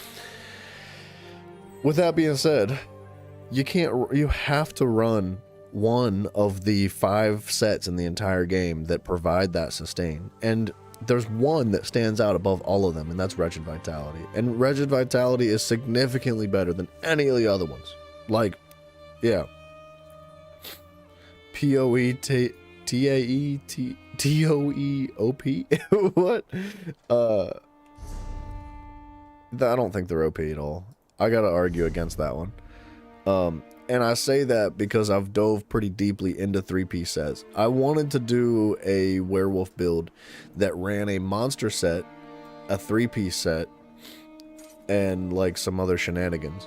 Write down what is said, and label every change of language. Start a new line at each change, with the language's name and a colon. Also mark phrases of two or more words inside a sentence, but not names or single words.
English: With that being said, you have to run one of the 5 sets in the entire game that provide that sustain. And there's one that stands out above all of them, and that's Wretched Vitality. And Wretched Vitality is significantly better than any of the other ones. Like, yeah. P-O-E-T-A-E-T-O-E-O-P? What? I don't think they're OP at all. I gotta argue against that one. And I say that because I've dove pretty deeply into 3-piece sets. I wanted to do a werewolf build that ran a monster set a 3-piece set, and like some other shenanigans.